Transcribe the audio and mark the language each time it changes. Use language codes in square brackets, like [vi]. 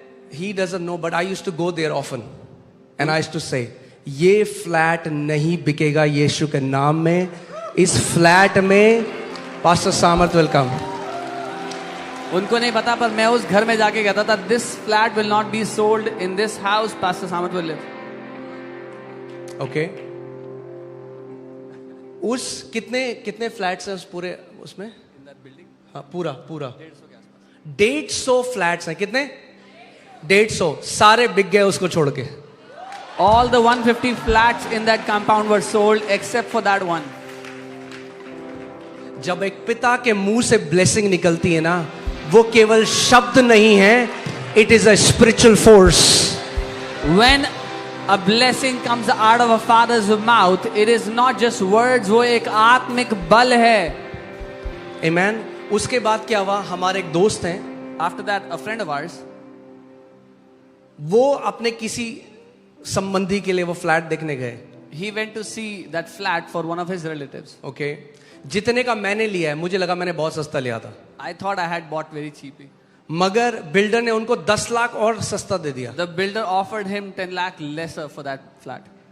[en] He doesn't know, but I used to go there often. And I used to say, [hi] ये flat नहीं बिकेगा यीशु के नाम में. इस फ्लैट में पास्टर सामर्थ [en] will come. [hi] उनको नहीं पता, पर मैं उस घर में जाके कहता था, [en] this flat will not be sold in this house, Pastor Samarth will live. Okay. [hi] उस कितने फ्लैट्स हैं उस पूरे उसमें? हाँ, पूरा 150 फ्लैट्स हैं. कितने? 150. सारे बिक गए उसको छोड़ के. [en] All the 150 flats in that compound were sold except for that one. [hi] जब एक पिता के मुंह से ब्लेसिंग निकलती है ना, वो केवल शब्द नहीं है, [en] it is a spiritual force. When a blessing comes out of a father's mouth, it is not just words, [hi] वो एक आत्मिक बल है. Amen. उसके बाद क्या हुआ? हमारे एक दोस्त हैं, [en] After that, a friend of ours, [hi] वो अपने किसी संबंधी के लिए वो फ्लैट देखने गए. [en] he went to see that flat for one of his relatives. Okay. [hi] जितने का मैंने लिया है, मुझे लगा मैंने बहुत सस्ता लिया था, [en] I thought I had bought very cheaply. [hi] मगर बिल्डर ने उनको 10 लाख और सस्ता दे दिया. [en] The builder offered him 10 lakh lesser for that flat.